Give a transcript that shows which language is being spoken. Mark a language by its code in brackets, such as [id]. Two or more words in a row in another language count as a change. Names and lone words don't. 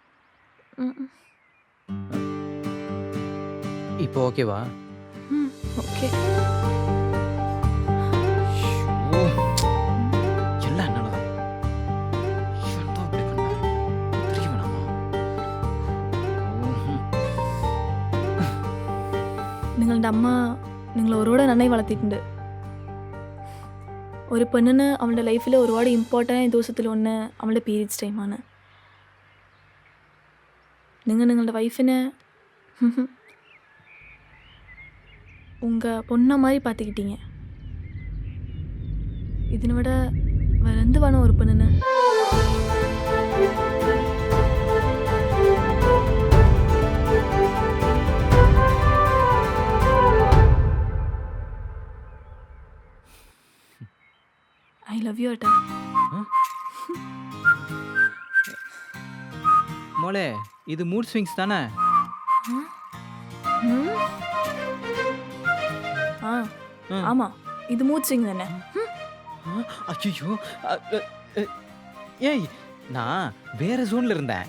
[ta] இப்போ ஓகேவா? ஓகே. எல்லாம் என்னாலதான். தெரிய வேணாமா? [ml] നിങ്ങളുടെ അമ്മ നിങ്ങൾ ഒരുപാട് നന്നായി വളർത്തിയിട്ടുണ്ട്. ഒരു പെണ്ണിന് അവളുടെ ലൈഫിൽ ഒരുപാട് ഇമ്പോർട്ടൻ്റ് ദിവസത്തിൽ ഒന്ന് അവളുടെ പീരീഡ്സ് ടൈമാണ്. നിങ്ങളുടെ വൈഫിനെ [ta] உங்கள் பொண்ணை மாதிரி பார்த்துக்கிட்டீங்க. [ml] ഇതിനെ [ta] விட வேற [ml] എന്ത് വേണം ഒരു പെണ്ണിന്? [en] I love you அட்டா. [ta] மோளே, இது [en] mood swings [ta] தானே? ஆமா, இது [en] mood swing [ta] தானே. ஐயோ, ஏய் நான் வேற ஜோன்ல இருந்தேன்.